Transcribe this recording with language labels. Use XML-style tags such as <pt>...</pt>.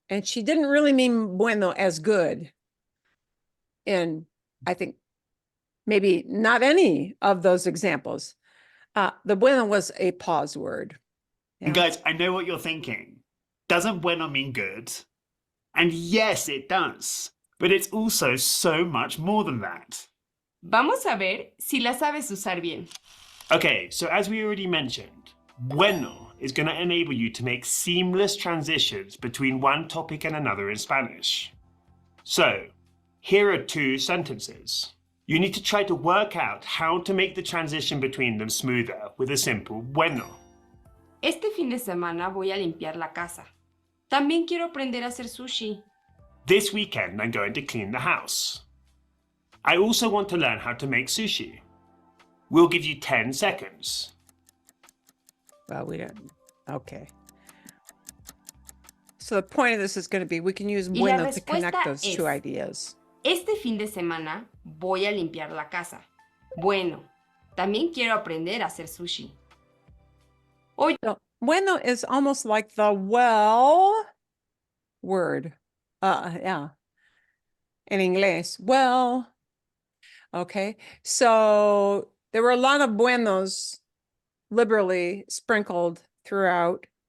<en>And she didn't really mean bueno as good in, I think, maybe not any of those examples. The bueno was a pause word. Yeah. And guys, I know what you're thinking. Doesn't bueno mean good? And yes, it does. But it's also so much more than that.</en> <es>Vamos a ver si la sabes usar bien.</es> <en>Okay, so as we already mentioned, bueno is going to enable you to make seamless transitions between one topic and another in Spanish. So, here are two sentences. You need to try to work out how to make the transition between them smoother with a simple bueno.</en> <es>Este fin de semana voy a limpiar la casa. También quiero aprender a hacer sushi.</es> <en>This weekend I'm going to clean the house. I also want to learn how to make sushi. We'll give you 10 seconds. Well, we don't. Okay. So the point of this is going to be, we can use</en> <es>Y la</es> <en>bueno to connect</en> <es>respuesta</es> <en>those two</en> <es>es-</es> <en>ideas.</en> <es>Este fin de semana voy a limpiar la casa. Bueno, también quiero aprender a hacer sushi.</es> <en>So, bueno is almost like the well word. Yeah. In English, well. Okay. So there were a lot of buenos liberally sprinkled throughout.</en>